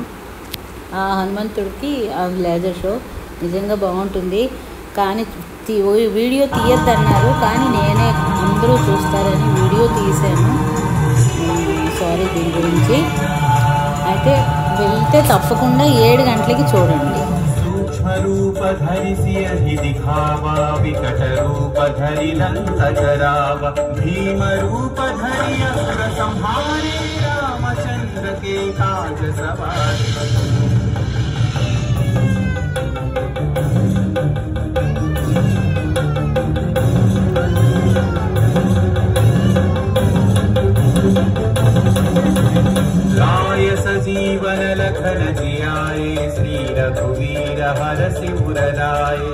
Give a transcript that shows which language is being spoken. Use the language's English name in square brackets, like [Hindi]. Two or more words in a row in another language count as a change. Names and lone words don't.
[Telugu] ఆ హనుమంతుడికి ఆ లేజర్ షో నిజంగా బాగుంటుంది. కానీ వీడియో తీయద్దన్నారు, కానీ నేనే అందరూ చూస్తారని వీడియో తీసాను. సారీ దీని గురించి. అయితే వెళ్తే తప్పకుండా 7 గంటలకి చూడండి. [Awadhi] रूप धरि सियहि दिखावा विकट रूप धरि लंक जरावा भीम रूप धरि असुर संहारे रामचंद्र के काज सवारे। लाय सजीवन लखन जियाए श्री रघुवीर हरषि उर लाए।